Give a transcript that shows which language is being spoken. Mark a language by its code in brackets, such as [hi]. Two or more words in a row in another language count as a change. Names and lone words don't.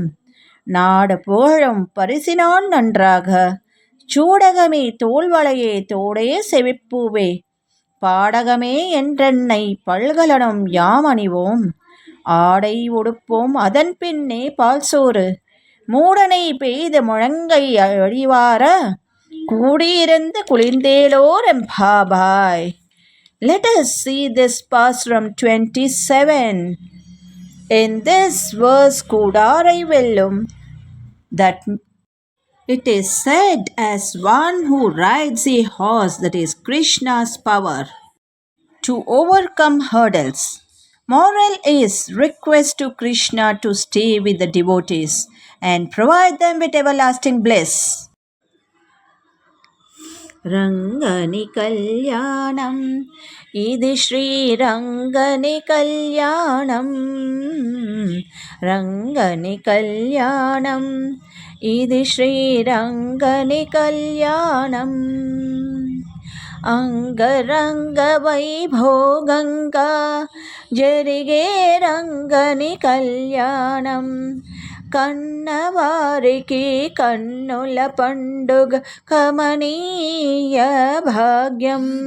[ta] நாடு புகழும் பரிசினான் நன்றாக, சூடகமே தோல்வளையே தோடே செவிப்பூவே, பாடகமே என்றென்னை பல்கலனும் யாம் அணிவோம். ஆடை உடுப்போம் அதன் பின்னே பால்சோறு, மூடனை பெய்து முழங்கை அழிவார, கூடியிருந்து குளிர்ந்தேலோர் எம்பாபாய். [en] Let us see this Pasuram 27. In this verse, Kudarai Vellum, that it is said as one who rides a horse, that is Krishna's power, to overcome hurdles. Moral is request to Krishna to stay with the devotees and provide them with everlasting bliss. [te] రంగని కళ్యాణం, ఇది శ్రీ రంగని కళ్యాణం, రంగని కళ్యాణం, ఇది శ్రీ రంగని కళ్యాణం. అంగరంగ వైభోగంగా జరిగే రంగని కళ్యాణం, కన్నవారికి కన్నుల పండుగ కమనీయ భాగ్యం.